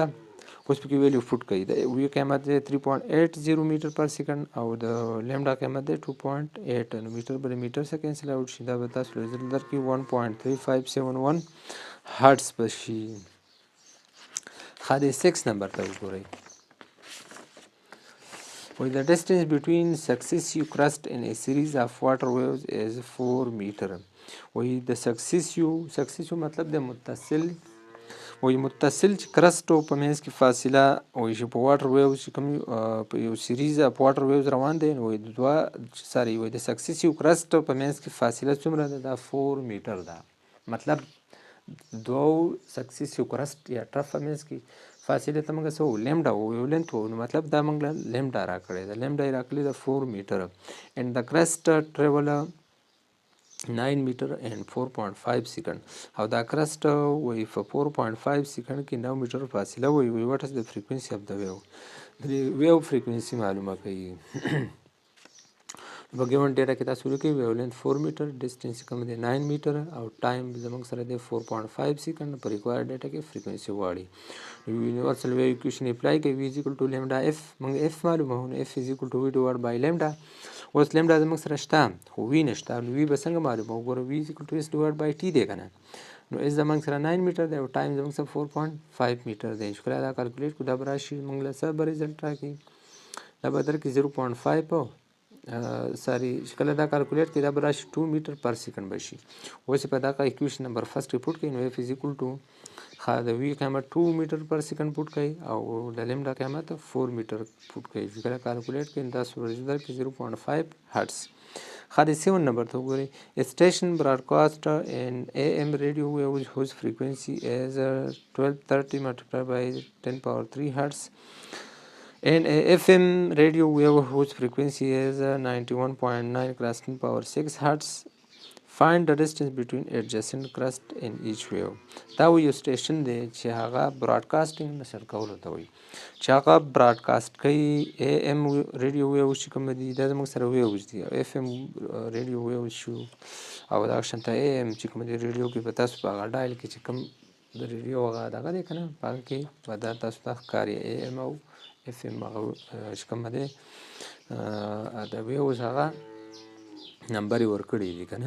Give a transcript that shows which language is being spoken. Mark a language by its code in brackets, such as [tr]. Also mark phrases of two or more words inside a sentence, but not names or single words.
[ps] اوس پکې ویلیو فوټ کوي د وی قیمت دی 3.80 میټر پر سیکنډ او د لیمډا قیمت دی 2.8 نو میټر بر میټر سره [en] cancel out [ps] شي دا به تاسو ریزلټ درکړي 1.3571 هرټز به شي. ښه د 6 نمبر ته وګورئ. [en] The distance between successive crust in a series of water waves is 4 meter. [ps] د successive مطلب د متصل متصل چې کرسټ په منځ کې فاصله چې په واټر ویوز چې کوم په یو [en] series of water waves [ps] روان دی نو د سکسیسیو کرسټ په منځ کې فاصله څومره ده؟ دا 4 میټر ده. مطلب دوو سکسیسیو کرسټ یا ټرف په منځ کې فاصله ته موږ څه [en] lambda wave length [ps] وویو، نو مطلب دا موږ لیمډا راکړې ده. لیمډا یې راکړې ده 4 میټر. اینډ د کرسټ ټریول [en] 9 meter and 4.5 second. [ps] او دا کرسټ وی په 4.5 سیکنډ کې 9 میټر فاصله وی [en] what is the frequency of the wave. [ps] د ویو فریکوینسي معلومه کوي. په [en] given data [ps] کې تاسو ولیکئ ویو لینث 4 میټر، ډسټنس کوم دی 9 میټر او ټایم زموږ سره دی 4.5 سیکنډ. په [en] required data [ps] کې فریکوینسي غواړي. [en] universal wave equation apply [ps] کوي [en] v is equal to lambda f. [ps] موږ f معلومه نو [en] f is equal to v divided by lambda. [ps] اوس لیمډا زموږ سره شته خو وی نشته، نو وی به څنګه معلومه؟ وګوره وی [en] is equal to s divided by t [ps] دی که نه. نو اس زموږ سره 9 میټر دی او ټایم زموږ سره 4.5 میټر دی. چې کله دا کالکولیټ کړو دا به راشي موږ له څه به ریزلټ راکړي؟ دا به درکړي 0.5 چې کله دا کالکولیټ کړي دا به راشي 2 میټر پر سیکنډ به شي. اوس په دغه [en] equation number first put [ps] کړئ نو [en] f is equal to [ps] د وی قیمت 2 میټر پر سیکنډ پوټ کړئ او د لیمډا قیمت 4 میټر پوټ کړئ. چې کله کالکولیټ کړئ نو تاسو ریزلټ کې 0.5 هرټز. د 7 نمبر ته وګورئ. [en] station broadcast in AM radio waves whose frequency is 1230 multiplied by 10 power 3 hertz and a FM radio wave whose frequency is 91.9 cross 10 power 6 hertz. Find the distance between adjacent crust in each wave. [ps] دا یو سټیشن دی چې هغه براډکاسټینګ نشر کولو ته وایي، چې هغه براډکاسټ کوي. [en] AM radio waves [ps] چې کوم دي دا زموږ سره ویوز دي، او [en] FM radio waves [ps] شو او دا شانته اے ایم چې کوم دی ریډیو کې په تاسو په هغه ډایل کې چې کوم د ریډیو هغه دغه دی که نه په هغه کې به دا تاسو ته ښکاري اے ایم او اف ایم هغه چې کوم دی د ویوز هغه نمبر یې ورکړي دي که نه.